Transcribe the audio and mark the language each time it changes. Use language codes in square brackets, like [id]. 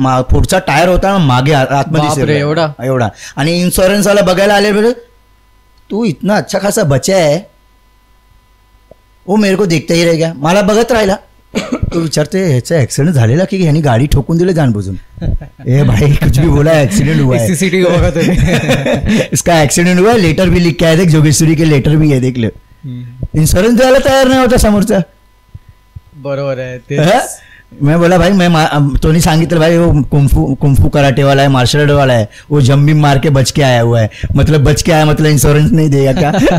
[mr] पुढचा टायर होता मागे आतमध्ये एवढा. आणि इन्शुरन्स वाला बघायला आले बोले [hi] तू इतना अच्छा खासा बचा है, वो मेरे को देखता ही रह गया. [mr] मला बघत राहिला. तो विचारते ह्याचा ऍक्सिडेंट झालेला की ह्यानी गाडी ठोकून दिले जानबुजून. [hi] ए भाई कुछ भी बोला, एक्सीडेंट हुआ है. इसका एक्सीडेंट हुआ है, लेटर भी लिख के आया, देख जोगेश्वरी के लेटर भी है, देख लो. [mr] इन्शुरन्स द्यायला तयार नाही होता समोरचा. बरोबर आहे. [hi] मैं बोला भाई [mr] तोनी सांगितलं [hi] भाई वो कुंफू कराटे वाला है, मार्शल आर्ट वाला है, वो जंप भी मार के बच के आया हुआ है, मतलब बच के आया मतलब इंश्योरेंस नहीं देगा क्या.